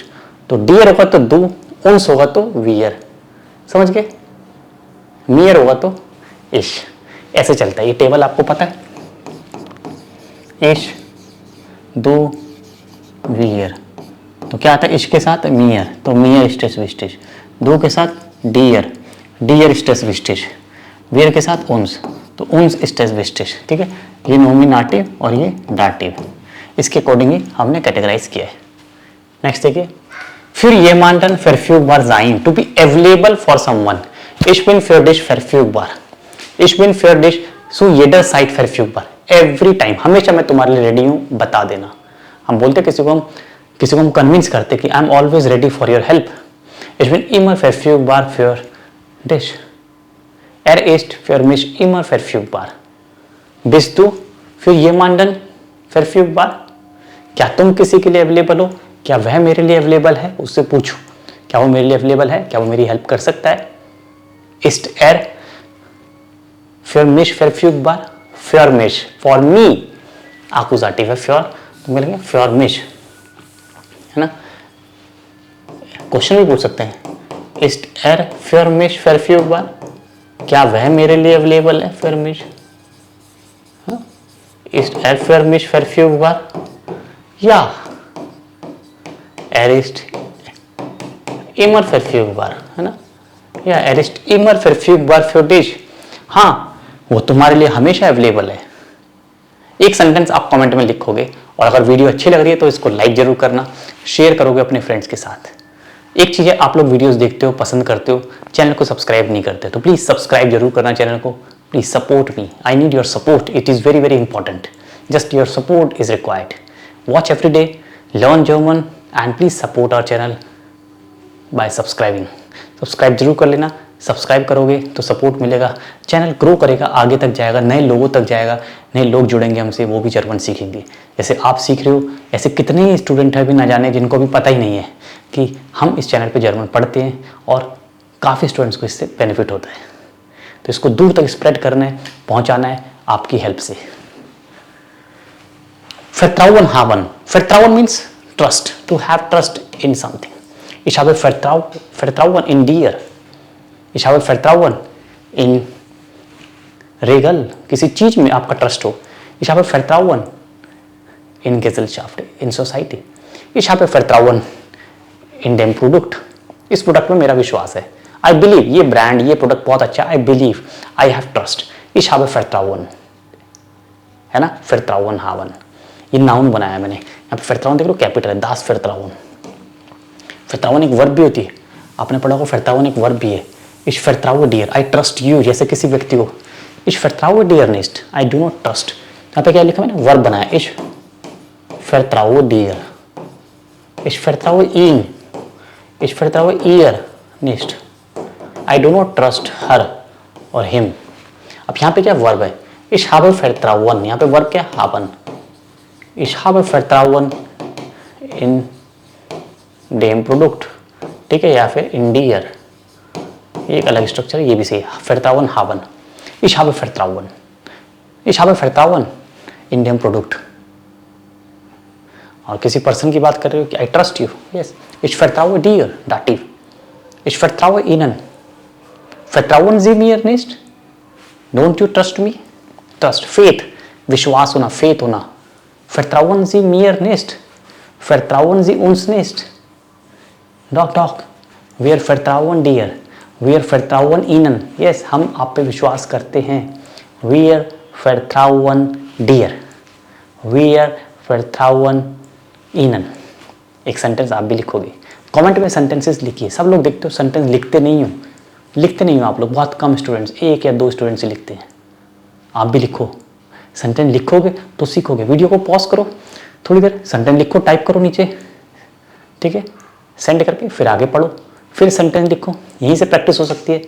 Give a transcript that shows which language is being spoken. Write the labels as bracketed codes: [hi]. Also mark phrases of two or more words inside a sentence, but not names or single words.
[hi] तो डियर होगा तो दू, uns होगा तो वियर. समझ गए? मियर होगा तो इश. ऐसे चलता है ये टेबल, आपको पता है. इश, दो, वियर. तो क्या आता है? इश के साथ मियर, तो मियर [de] ist es wichtig. [hi] दो के साथ डियर, डियर [de] ist es wichtig. [hi] वियर के साथ uns, तो [de] uns ist es wichtig. [hi] ठीक है, ये नोमिनेटिव और ये डाटिव. इसके अकॉर्डिंग ही हमने कैटेगराइज किया है. नेक्स्ट देखिए. [de] Für jemanden verfügbar sein, [en] to be available for someone. [de] Ich bin für dich verfügbar. Ich bin für dich zu jeder Zeit verfügbar. [en] Every time, [hi] हमेशा मैं तुम्हारे लिए रेडी हूँ, बता देना. हम बोलते किसी को हम कन्विंस करते कि [en] I am always ready for your help. [de] Ich bin immer verfügbar für dich. Ist für mich immer verfügbar. Bist du für jemanden verfügbar? [hi] क्या तुम किसी के लिए अवेलेबल हो? क्या वह मेरे लिए अवेलेबल है? उससे पूछो, क्या वो मेरे लिए अवेलेबल है? क्या वो मेरी हेल्प कर सकता है? [de] Ist für mich verfügbar? Für mich, [en] for me, [hi] Akkusativ है für, तो मिलेंगे [de] für mich. [hi] है ना। क्वेश्चन भी पूछ सकते हैं, [de] ist er für mich verfügbar, [hi] क्या वह मेरे लिए अवेलेबल है [de] für mich, ist er für mich verfügbar, या er ist immer verfügbar, [hi] है ना, [de] या er ist immer verfügbar für dich, [hi] हाँ वो तुम्हारे लिए हमेशा अवेलेबल है। एक सेंटेंस आप कमेंट में लिखोगे, और अगर वीडियो अच्छी लग रही है तो इसको लाइक जरूर करना, शेयर करोगे अपने फ्रेंड्स के साथ। एक चीज़ है, आप लोग वीडियोस देखते हो, पसंद करते हो, चैनल को सब्सक्राइब नहीं करते, तो प्लीज़ सब्सक्राइब जरूर करना चैनल को। [en] please support me, I need your support, it is very very important, just your support is required. Watch every day, learn German and please support our channel by subscribing. [hi] सब्सक्राइब जरूर कर लेना, सब्सक्राइब करोगे तो सपोर्ट मिलेगा, चैनल ग्रो करेगा, आगे तक जाएगा, नए लोगों तक जाएगा, नए लोग जुड़ेंगे हमसे, वो भी जर्मन सीखेंगे। जैसे आप सीख रहे हो, ऐसे कितने ही स्टूडेंट हैं भी ना जाने जिनको भी पता ही नहीं है कि हम इस चैनल पे जर्मन पढ़ते हैं, और काफ़ी स्टूडेंट्स को इससे बेनिफिट होता है। तो इसको दूर तक स्प्रेड करना है, पहुंचाना है आपकी हेल्प से। [de] Vertrauen haben. [en] Vertrauen means trust, to have trust in something. [de] Ich habe Vertrauen in dir. Ich habe Vertrauen in Regal, [hi] किसी चीज में आपका ट्रस्ट हो। [de] Ich habe Vertrauen in Gesellschaft, in Society. Ich habe Vertrauen in dem Produkt. [hi] इस प्रोडक्ट में मेरा विश्वास है। [en] I believe [hi] ये ब्रांड, ये प्रोडक्ट बहुत अच्छा है। [en] I believe, I have trust. [de] Ich habe Vertrauen, [hi] है ना, [de] Vertrauen haben। [hi] ये नाउन बनाया मैंने, यहाँ पे Vertrauen देख लो, कैपिटल है, [de] das Vertrauen। [hi] Vertrauen एक वर्ब भी होती है, आपने पढ़ा होगा, Vertrauen एक वर्ब भी है। [de] Ich vertraue dir, [en] I trust you, [hi] जैसे किसी व्यक्ति को। [de] Ich vertraue dir nicht, [en] I do not trust। [hi] यहाँ पे क्या लिखा मैंने, वर्ब बनाया, [de] Ich vertraue dir, Ich vertraue ihn, Ich vertraue ihr nicht, [en] I do not trust her और him। [hi] अब यहाँ पे क्या वर्ब है, [de] Ich habe Vertrauen, [hi] यहाँ पे वर्ब क्या, [de] haben। Ich habe Vertrauen in dem Produkt, [hi] ठीक है, या फिर [de] in dir, [hi] ये एक अलग स्ट्रक्चर है, ये भी सही है। [de] Vertrauen haben, ich habe Vertrauen, ich habe Vertrauen in dem Produkt। [hi] और किसी पर्सन की बात कर रहे हो कि [en] I trust you, yes, [de] ich vertraue dir, Dativ, ich vertraue Ihnen, vertrauen Sie mir nicht, [en] don't you trust me, trust, faith, [hi] विश्वास होना, faith होना। [de] Vertrauen Sie mir nicht, vertrauen Sie uns nicht, doch, wir vertrauen dir, wir vertrauen Ihnen, yes, [hi] हम आप पे विश्वास करते हैं। [de] wir vertrauen dir, wir vertrauen Ihnen। [hi] एक सेंटेंस आप भी लिखोगे, कमेंट में सेंटेंसेस लिखिए। सब लोग देखते हो सेंटेंस लिखते नहीं हो आप लोग, बहुत कम स्टूडेंट्स, 1 या 2 स्टूडेंट्स ही लिखते हैं। आप भी लिखो, सेंटेंस लिखोगे तो सीखोगे। वीडियो को पॉज करो, थोड़ी देर सेंटेंस लिखो, टाइप करो नीचे, ठीक है, सेंड करके फिर आगे पढ़ो, फिर सेंटेंस लिखो, यहीं से प्रैक्टिस हो सकती है।